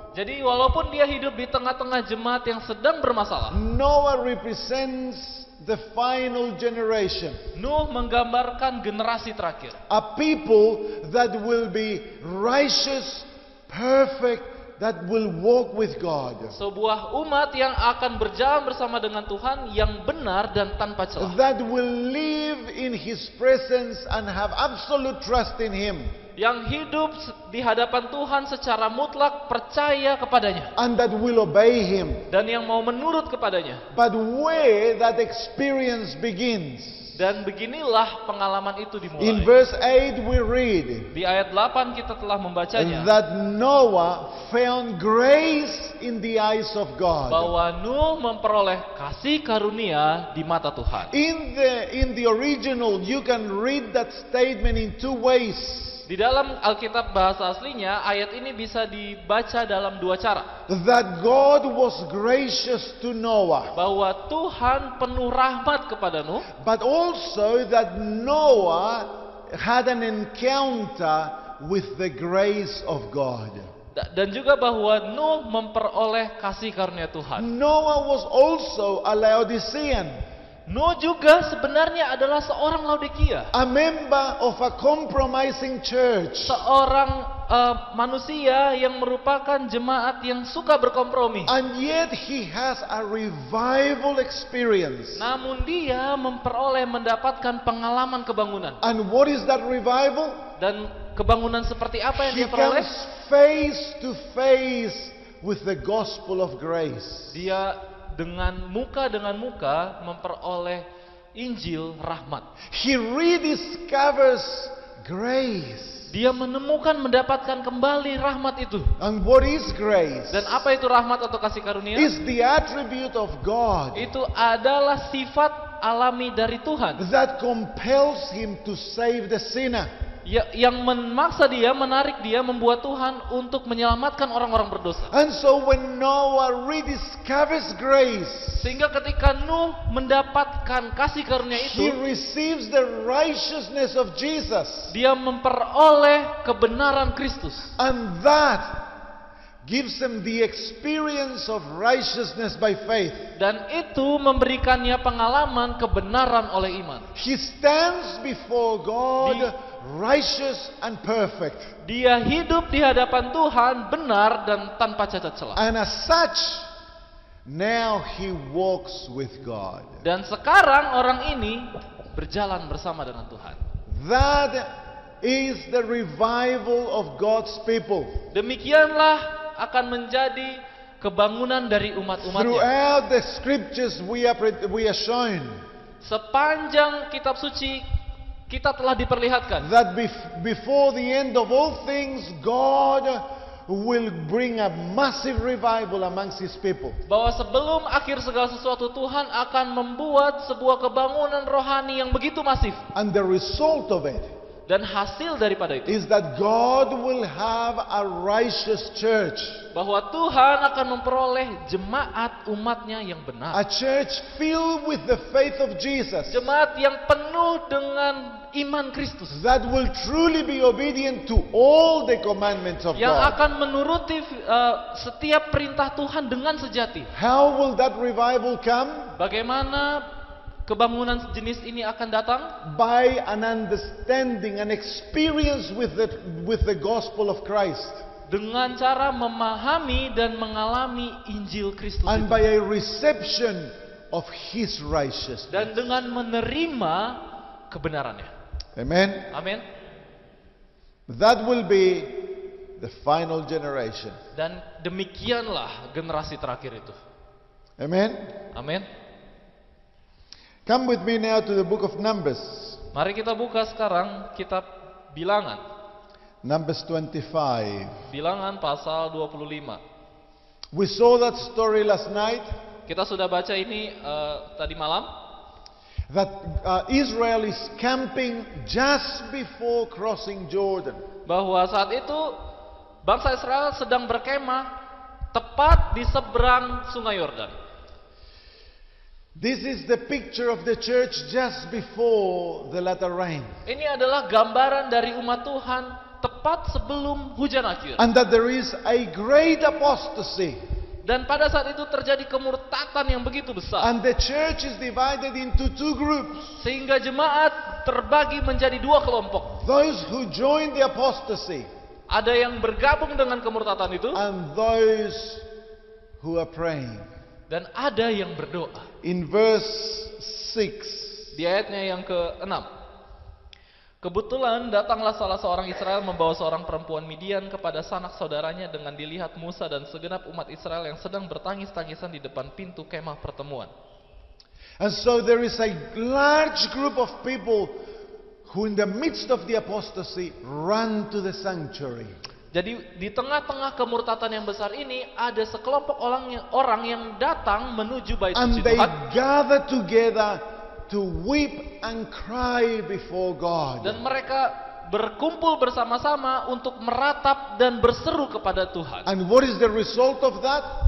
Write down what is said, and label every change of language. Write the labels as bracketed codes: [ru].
[id] jadi walaupun dia hidup di tengah-tengah jemaat yang sedang bermasalah, [en] Noah represents the final generation. [id] Nuh menggambarkan generasi terakhir. [en] A people that will be righteous, perfect, that will walk with God. [id] Sebuah umat yang akan berjalan bersama dengan Tuhan yang benar dan tanpa celah. [en] That will live in His presence and have absolute trust in Him. [id] Yang hidup di hadapan Tuhan secara mutlak percaya kepadanya. [en] And that will obey Him. [id] Dan yang mau menurut kepadanya. [en] But where that experience begins. [id] Dan beginilah pengalaman itu dimulai. [en] In verse 8 we read. [id] Di ayat 8 kita telah membacanya. [en] That Noah found grace in the eyes of God. [id] Bahwa Nuh memperoleh kasih karunia di mata Tuhan. [en] In the original you can read that statement in two ways. [id] Di Di dalam Alkitab bahasa aslinya, ayat ini bisa dibaca dalam dua cara. [en] That God was gracious to Noah, [id] Bahwa Tuhan penuh rahmat kepada Nuh, [en] but also that Noah had an encounter with the grace of God. [id] dan juga bahwa Nuh memperoleh kasih karunia Tuhan. [en] Noah was also a Laodicean, [id] Nuh juga sebenarnya adalah seorang Laodikia, [en] a member of a compromising church. [id] seorang manusia yang merupakan jemaat yang suka berkompromi. [en] And yet he has a revival experience. [id] Namun dia mendapatkan pengalaman kebangunan. [en] And what is that revival? [id] Dan kebangunan seperti apa yang [en] He [id] dia peroleh? [en] comes face to face with the gospel of grace. [id] Dia dengan muka memperoleh Injil rahmat. [en] He rediscovers grace. [id] Dia mendapatkan kembali rahmat itu. [en] And what is grace? [id] Dan apa itu rahmat atau kasih karunia? [en] Is the attribute of God [id] Itu adalah sifat alami dari Tuhan [en] that compels him to save the sinner. [id] yang menarik dia, membuat Tuhan untuk menyelamatkan orang-orang berdosa. [en] And so when Noah rediscovers grace, [id] Sehingga ketika Nuh mendapatkan kasih karunia [en] he [id] itu, [en] receives the righteousness of Jesus. [id] dia memperoleh kebenaran Kristus. [en] And that gives him the experience of righteousness by faith. [id] Dan itu memberikannya pengalaman kebenaran oleh iman. [en] He stands before God righteous and perfect. [id] Dia hidup di hadapan Tuhan benar dan tanpa cacat celah. [en] And as such, now he walks with God. [id] Dan sekarang orang ini berjalan bersama dengan Tuhan. [en] That is the revival of God's people. [id] Demikianlah akan menjadi kebangunan dari umat-umatnya. [en] Throughout the scriptures we are shown [id] Sepanjang kitab suci kita telah diperlihatkan [en] that before the end of all things, God will bring a massive revival amongst his people. [id] bahwa sebelum akhir segala sesuatu Tuhan akan membuat sebuah kebangunan rohani yang begitu masif. [en] And the result of it [id] Dan hasil daripada itu [en] is that God will have a righteous church. [id] bahwa Tuhan akan memperoleh jemaat umatnya yang benar. [en] A church filled with the faith of Jesus. [id] Jemaat yang penuh dengan iman Kristus. [en] That will truly be obedient to all the commandments of [id] Yang [en] God. [id] akan menuruti setiap perintah Tuhan dengan sejati. [en] How will that revival come? [id] Bagaimana kebangunan jenis ini akan datang? [en] By an understanding, an experience with the gospel of Christ. [id] Dengan cara memahami dan mengalami Injil Kristus [en] And [id] itu. [en] by a reception of his righteousness. [id] Dan dengan menerima kebenarannya. [en] Amen. [id] Amin. [en] That will be the final generation. [id] Dan demikianlah generasi terakhir itu. [en] Amen. [id] Amin. [en] Come with me now to the book of Numbers. [id] Mari kita buka sekarang kitab Bilangan. [en] Numbers 25. [id] Bilangan pasal 25. [en] We saw that story last night. [id] Kita sudah baca ini tadi malam. [en] That Israel is camping just before crossing Jordan. [id] Bahwa saat itu bangsa Israel sedang berkemah tepat di seberang sungai Yordan. [en] This is the picture of the church just before the latter rain. [id] Ini adalah gambaran dari umat Tuhan tepat sebelum hujan akhir. [en] And that there is a great apostasy. [id] Dan pada saat itu terjadi kemurtatan yang begitu besar. [en] And the church is divided into two groups. [id] Sehingga jemaat terbagi menjadi dua kelompok. [en] Those who join the apostasy. [id] Ada yang bergabung dengan kemurtatan itu. [en] And those who are praying. [id] Dan ada yang berdoa. [en] In verse 6. [id] Di ayatnya yang ke-6. Kebetulan datanglah salah seorang Israel membawa seorang perempuan Midian kepada sanak saudaranya dengan dilihat Musa dan segenap umat Israel yang sedang bertangis-tangisan di depan pintu kemah pertemuan. [en] And so there is a large group of people who in the midst of the apostasy run to the sanctuary. [id] Jadi di tengah-tengah kemurtatan yang besar ini ada sekelompok orang yang datang menuju bait [en] And [id] suci [en] they [id] Tuhan. [en] gather together to weep and cry before God. [id] Dan mereka berkumpul bersama-sama untuk meratap dan berseru kepada Tuhan. [en] And what is the result of that?